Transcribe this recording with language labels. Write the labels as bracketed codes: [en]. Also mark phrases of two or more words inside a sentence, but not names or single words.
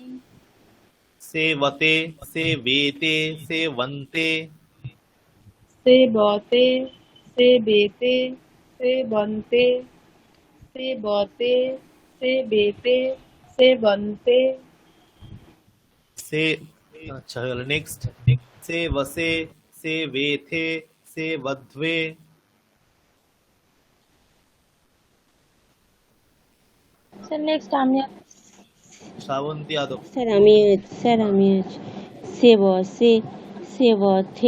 [sa] सेवते सेवेते सेवन्ते सेवते सेवेते सेवन्ते सेवते सेवेते सेवन्ते [hi] से अच्छा चलो नेक्स्ट [sa] सेवसे सेवेथे सेवध्वे [bn] স্যার নেক্সট আমি श्रावंती यादव স্যার আমি সেবসে সেবথে